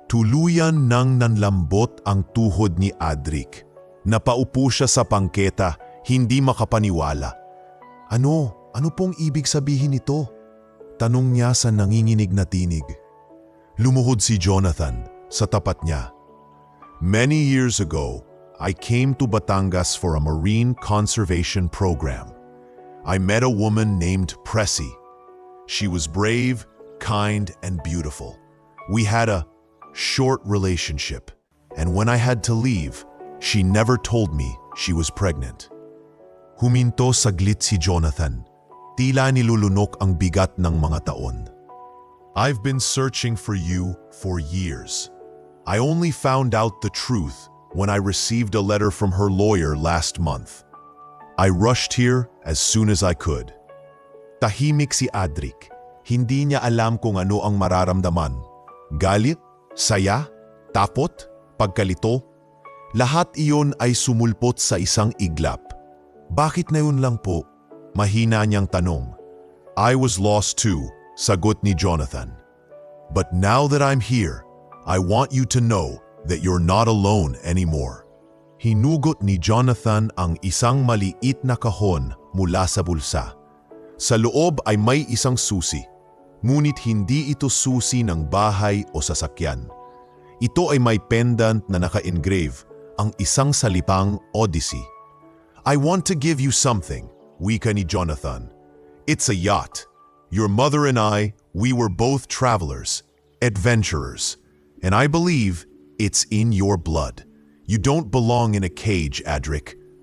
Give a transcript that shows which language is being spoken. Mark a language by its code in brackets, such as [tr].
[tl] Tuluyan nang nanlambot ang tuhod ni Adric. Napaupo siya sa pangketa, hindi makapaniwala. Ano pong ibig sabihin nito? Tanong niya sa nanginginig na tinig. Lumuhod si Jonathan sa tapat niya. [en] Many years ago, I came to Batangas for a marine conservation program. I met a woman named Presi. She was brave, kind, and beautiful. We had a short relationship, and when I had to leave, she never told me she was pregnant. [tl] Huminto saglit si Jonathan. Tila nilulunok ang bigat ng mga taon. [en] I've been searching for you for years. I only found out the truth when I received a letter from her lawyer last month. I rushed here as soon as I could. [tl] Tahimik si Adric. Hindi niya alam kung ano ang mararamdaman. Galit, saya, takot, pagkalito. Lahat iyon ay sumulpot sa isang iglap. Bakit na yun lang po? Mahina niyang tanong. [en] I was lost too, [tl] sagot ni Jonathan. [en] But now that I'm here, I want you to know that you're not alone anymore. [tl] Hinugot ni Jonathan ang isang maliit na kahon mula sa bulsa. Sa loob ay may isang susi, ngunit hindi ito susi ng bahay o sasakyan. Ito ay may pendant na naka-engrave, ang isang salipang Odyssey. [en] I want to give you something, [tl] wika ni Jonathan. [en] It's a yacht. Your mother and I, we were both travelers, adventurers. And I believe it's in your blood. You don't belong in a cage, Adric.